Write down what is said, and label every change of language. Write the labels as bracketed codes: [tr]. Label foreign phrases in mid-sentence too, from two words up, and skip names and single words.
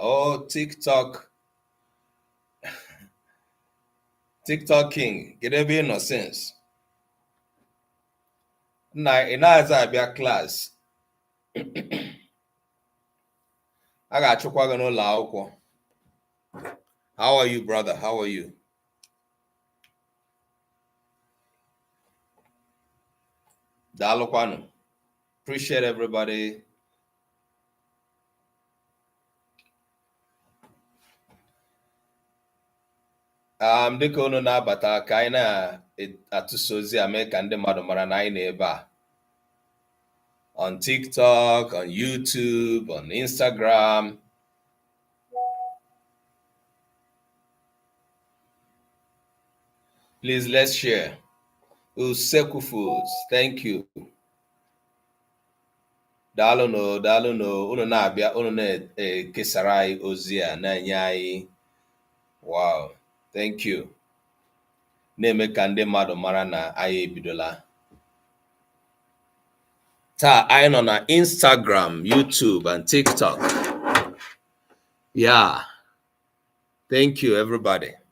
[ig] Oh, TikTok King, kedu ebe ị nọ since? Nna ị na-aza abịa klaasị. A ga-achụkwa gị n'ụlọ akwụkwọ. [en] How are you, brother? How are you? [ig] Daalụkwanụ. [en] Appreciate everybody. [ig] Dịka unu na-abata ka anyị na-atụsa ozi a mee ka ndị mmadụ mara na anyị na-ebe a. [en] On TikTok, on YouTube, on Instagram. Please, let's share. Usekwu Foods, thank you. [ig] Daalụnụ, unu na-abịa, unu na-ekesara anyị ozi a, na-enye anyị. [en] Wow, thank you. [ig] Na-eme ka ndị mmadụ mara na anyị ebidola. Taa anyị nọ na Instagram, YouTube, and TikTok. [en] Yeah. Thank you, everybody.